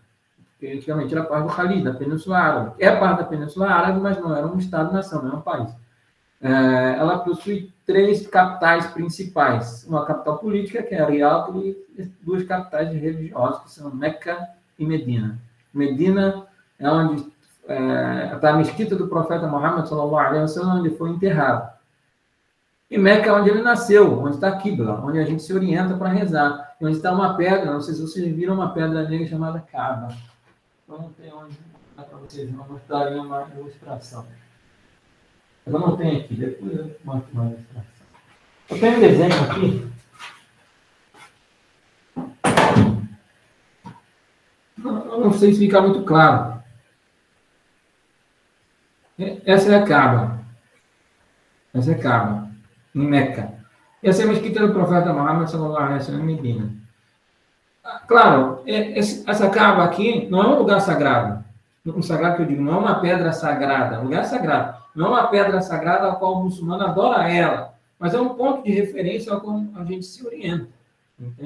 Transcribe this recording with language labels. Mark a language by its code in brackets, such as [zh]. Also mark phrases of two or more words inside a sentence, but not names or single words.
[pt] Porque antigamente era parte do Khalid, da Península Árabe. É parte da Península Árabe, mas não era um Estado-nação, não é um país. Ela possui 3 capitais principais. Uma capital política, que é Riad, e 2 capitais religiosas, que são Meca e Medina. Medina é onde está a mesquita do profeta Muhammad, [ar] صلى الله عليه وسلم, [pt] onde foi enterrado. E Meca é onde ele nasceu, onde está a Qibla, onde a gente se orienta para rezar. E onde está uma pedra, não sei se vocês viram, uma pedra negra chamada Kaaba. Eu não tenho onde dá para vocês, não mostraria uma ilustração. Eu não tenho aqui, depois eu mostro uma ilustração. Eu tenho um desenho aqui. Eu não sei se fica muito claro. Essa é a Kaaba. Em Meca. Essa é a mesquita do profeta Muhammad, [ar] صلى الله عليه وسلم, [pt] em Medina. Claro, essa Kaaba aqui não é um lugar sagrado. Um sagrado que eu digo, não é uma pedra sagrada, é um lugar sagrado. Não é uma pedra sagrada a qual o muçulmano adora ela, mas é um ponto de referência ao qual a gente se orienta. Entende?